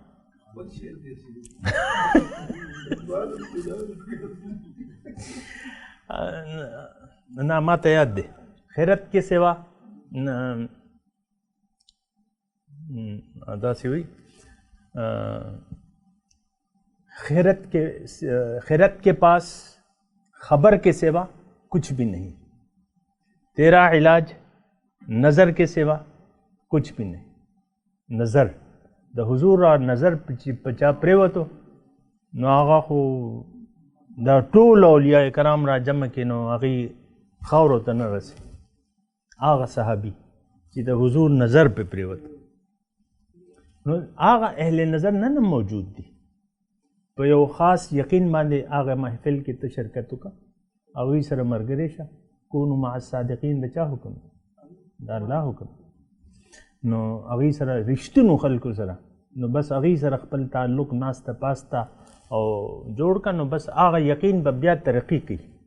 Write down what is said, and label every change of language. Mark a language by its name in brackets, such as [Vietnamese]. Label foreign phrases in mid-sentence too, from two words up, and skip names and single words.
[Pashto] نه ما ته یاد دی [Urdu] خیرت کے سوا [Pashto] داسې وي [Urdu] خیرت کے پاس خبر کے سوا کچھ بھی نہیں تیرا علاج نظر کے سوا کچھ بھی نہیں نظر د [Pashto] حضور را نظر په چا پرېوتو نو هغه خو دا ټول اولیاء کرام را جمع کړي نو هغې خاورو ته نه رسي هغه صحابي چې د حضور نظر پې پرېوت نو هغه اهل نظر نن هم موجود دي په یو خاص یقین باندې هغه محفل کې ته شرکت وکړه هغوی سره ملګری شه [Arabic] کونو مع الصادقین [Pashto] د چا حکم د الله حکم نو هغوی سره رښتینو خلکو سره نو بس هغوی سره خپل تعلق ناسته پاسته او جوړ کړه نو بس هغه یقین به بیا ترقي کوي